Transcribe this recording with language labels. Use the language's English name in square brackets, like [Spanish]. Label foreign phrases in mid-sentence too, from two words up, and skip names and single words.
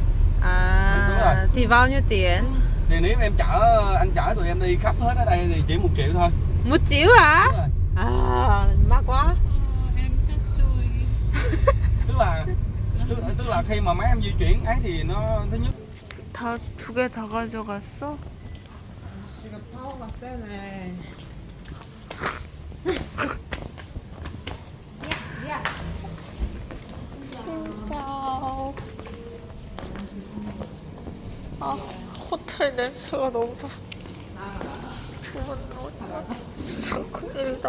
[Vietnamese] Đúng rồi. Thì bao nhiêu tiền? Thì nếu em anh chở tụi em đi khắp hết ở đây thì chỉ 1 triệu thôi. 1 triệu hả? Đúng rồi. À, mắc quá. em chết chui. tức là khi mà mấy em di chuyển ấy thì nó thứ nhất [Korean] 다 두 개 다 가져갔어? 지금 파워가 세네. 진짜. 아, 호텔 냄새가 너무 큰일이다.